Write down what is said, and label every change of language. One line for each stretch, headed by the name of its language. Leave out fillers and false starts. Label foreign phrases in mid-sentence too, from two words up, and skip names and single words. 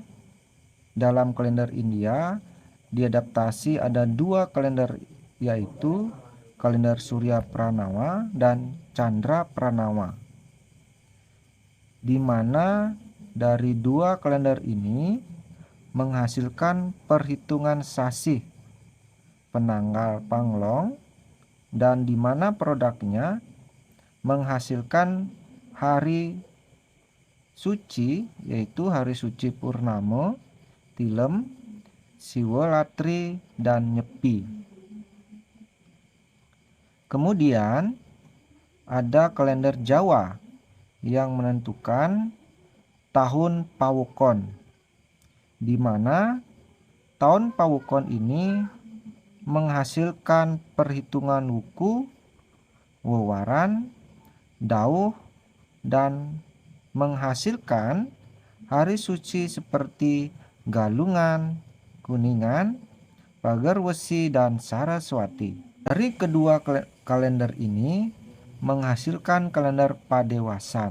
Indonesian: Dalam kalender India diadaptasi ada dua kalender, yaitu kalender Surya Pranawa dan Chandra Pranawa, di mana dari dua kalender ini menghasilkan perhitungan sasih penanggal Panglong, dan di mana produknya menghasilkan hari suci, yaitu hari suci Purnama, Tilem, Siwalatri, dan Nyepi. Kemudian ada kalender Jawa yang menentukan tahun Pawukon, di mana tahun Pawukon ini menghasilkan perhitungan wuku, wewaran, dauh, dan menghasilkan hari suci seperti Galungan, Kuningan, Pagar Wesi, dan Saraswati. Dari kedua kalender ini menghasilkan kalender Padewasan,